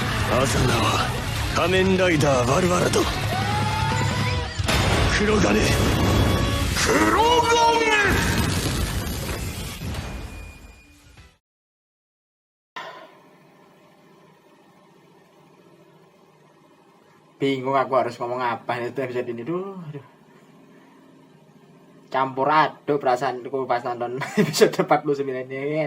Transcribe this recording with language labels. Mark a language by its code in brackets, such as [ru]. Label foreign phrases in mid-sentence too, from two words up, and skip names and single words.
[ja] アサナは仮面ライダーバルバラと黒金 [id] Bingung aku harus ngomong apa itu episode ini. Aduh. Campur aduk perasaanku pas nonton episode 49 ini.